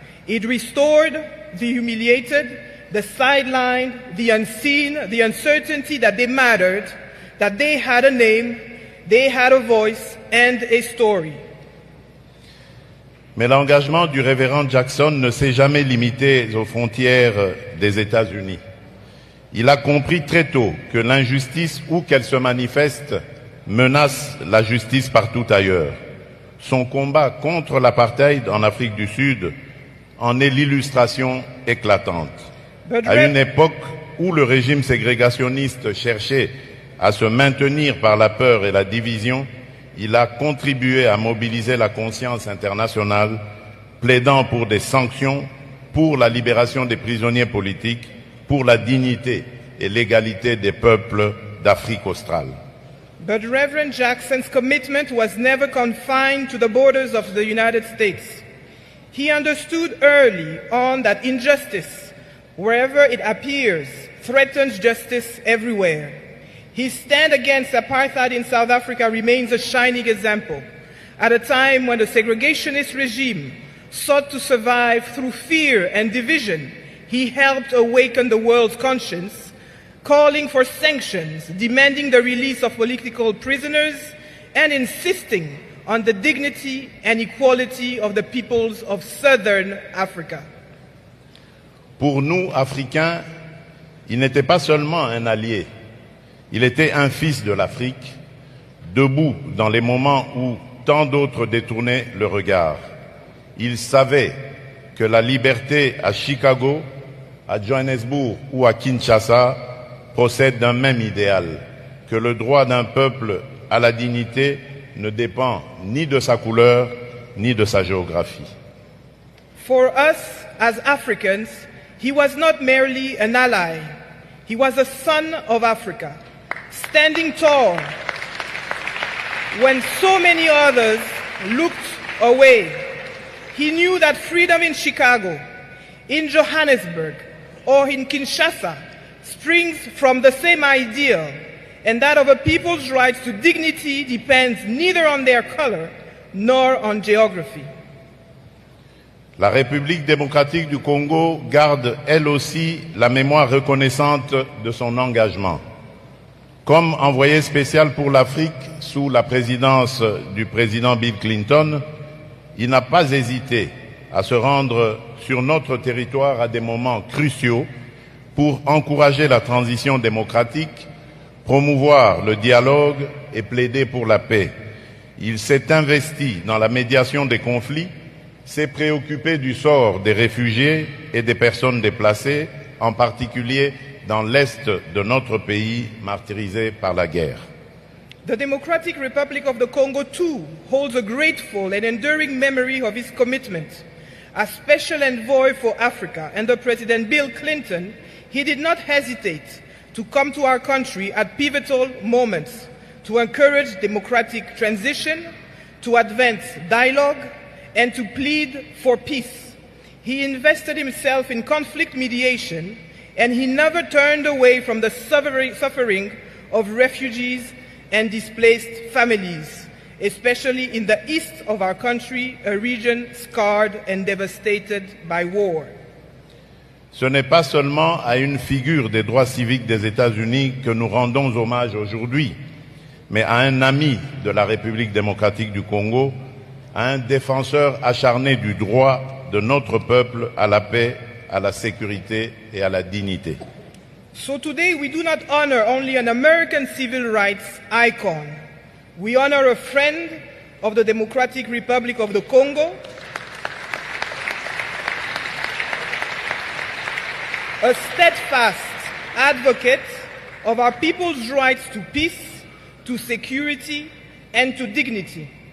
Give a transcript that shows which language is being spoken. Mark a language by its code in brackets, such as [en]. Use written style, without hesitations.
[en] It restored the humiliated, the sidelined, the unseen, the uncertainty that they mattered, that they had a name, they had a voice and a story. [fr] Mais l'engagement du révérend Jackson ne s'est jamais limité aux frontières des États-Unis. Il a compris très tôt que l'injustice, où qu'elle se manifeste, menace la justice partout ailleurs. Son combat contre l'apartheid en Afrique du Sud en est l'illustration éclatante. À une époque où le régime ségrégationniste cherchait à se maintenir par la peur et la division, il a contribué à mobiliser la conscience internationale, plaidant pour des sanctions, pour la libération des prisonniers politiques, pour la dignité et l'égalité des peuples d'Afrique australe. [en] But Reverend Jackson's commitment was never confined to the borders of the United States. He understood early on that injustice, wherever it appears, threatens justice everywhere. His stand against apartheid in South Africa remains a shining example. At a time when the segregationist regime sought to survive through fear and division, he helped awaken the world's conscience, calling for sanctions, demanding the release of political prisoners, and insisting on the dignity and equality of the peoples of Southern Africa. [fr] Pour nous, Africains, il n'était pas seulement un allié, il était un fils de l'Afrique, debout dans les moments où tant d'autres détournaient le regard. Il savait que la liberté à Chicago, à Johannesburg ou à Kinshasa procède d'un même idéal, que le droit d'un peuple à la dignité ne dépend ni de sa couleur ni de sa géographie. [en] For us as Africans, he was not merely an ally. He was a son of Africa, standing tall when so many others looked away. He knew that freedom in Chicago, in Johannesburg, or in Kinshasa springs from the same ideal, and that of a people's right to dignity depends neither on their color nor on geography. [fr] La République démocratique du Congo garde elle aussi la mémoire reconnaissante de son engagement. Comme envoyé spécial pour l'Afrique sous la présidence du président Bill Clinton, il n'a pas hésité à se rendre sur notre territoire à des moments cruciaux pour encourager la transition démocratique, promouvoir le dialogue et plaider pour la paix. Il s'est investi dans la médiation des conflits, s'est préoccupé du sort des réfugiés et des personnes déplacées, en particulier dans l'est de notre pays martyrisé par la guerre. [en] The Democratic Republic of the Congo, too, holds a grateful and enduring memory of his commitment. As Special Envoy for Africa under President Bill Clinton, he did not hesitate to come to our country at pivotal moments to encourage democratic transition, to advance dialogue, and to plead for peace. He invested himself in conflict mediation, and he never turned away from the suffering of refugees and displaced families, especially in the east of our country, a region scarred and devastated by war. [fr] Ce n'est pas seulement à une figure des droits civiques des États-Unis que nous rendons hommage aujourd'hui, mais à un ami de la République démocratique du Congo, à un défenseur acharné du droit de notre peuple à la paix, à la sécurité et à la dignité. [en] So today we do not honor only an American civil rights icon. We honor a friend of the Democratic Republic of the Congo, a steadfast advocate of our people's rights to peace, to security, and to dignity.